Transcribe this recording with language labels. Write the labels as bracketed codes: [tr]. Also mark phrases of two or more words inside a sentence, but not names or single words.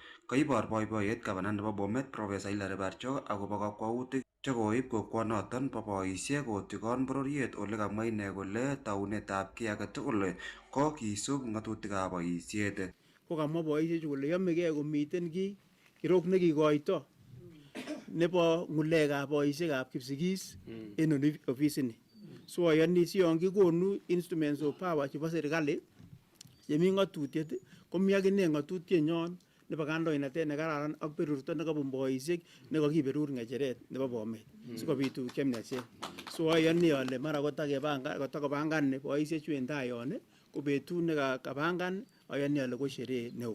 [kln] Kaibor boiboiyet gavana nebo Bomet Professor Hilary Barcho akobo kakwautik chekoib kokwonoton bo boisiek kotikon bororiet ole kamwa ine kole taunetab kiy age tugul ko kisub ng'atutikab boisiet. Kokamwa boisiechu kole yomegei komiten kiy kirok nekikoito nebo ng'ulekab boisiekab kipsigis en ofisini. So ayani si yon kikonu [en] instruments of power [kln] chebo serikali chemi ng'atutiet komi akine ng'atutienyon nebo kandoinatet nekararan ak berurto nekabun boisiek nekakiberur ng'echeret nebo Bomet sikobit tuguk chemiachen. So ayani ale mara kotakopangan boisiechu en tai yon ko betut nekakapangan ayani ale ko sherehe neo.